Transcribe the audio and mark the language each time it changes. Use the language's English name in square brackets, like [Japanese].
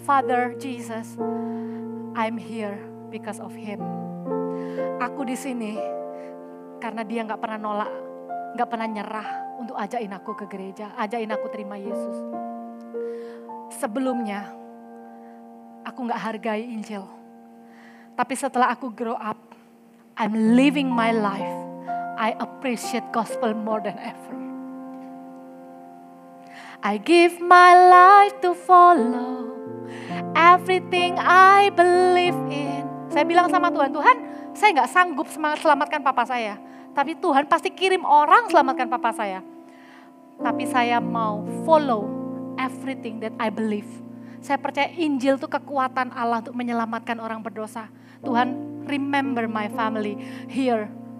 [English] Father Jesus, I'm here because of Him. [Indonesian] Aku di sini karena dia gak pernah nolak, gak pernah nyerah untuk ajakin aku ke gereja, ajakin aku terima Yesus. Sebelumnya aku gak hargai Injil. Tapi setelah aku [English] grow up, I'm living my life. I appreciate gospel more than ever. I give my life to follow everything I believe in. [Indonesian] Saya bilang sama Tuhan, Tuhan saya gak sanggup selamatkan papa saya. Tapi Tuhan pasti kirim orang selamatkan papa saya. Tapi saya mau [English] follow everything that I believe. [Indonesian] Saya percaya Injil itu kekuatan Allah untuk menyelamatkan orang berdosa. [English] Tuhan, remember my family here.